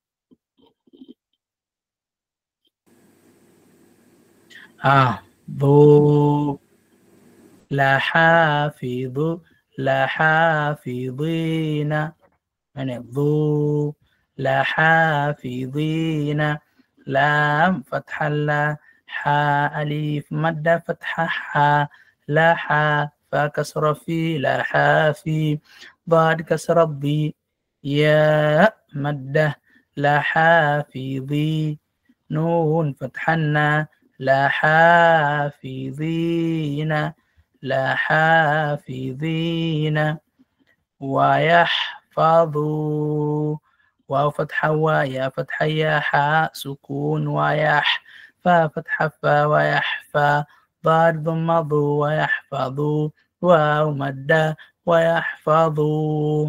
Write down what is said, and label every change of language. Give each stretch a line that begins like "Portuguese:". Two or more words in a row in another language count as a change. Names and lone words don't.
Arabic: ظُ، لحافظُ، لحافظين، يعني ظُ، لحافظين. لام فتحة لَ، حاء ألف مدة فتحة حا، لَحا، فاء كسرة فِ، لَحافِ، ضاد كسرة ضِ، ياء مدة, لحافظِ، نون فتحة نَ، لحافظينَ، لحافظينَ. ويحفظوا، واو فتحة ويا فتحة يا حاء سكون ويح، فا فتحة فا ويحفى، ضاد ضم ضو ويحفظوا، واو مدة ويحفظوا.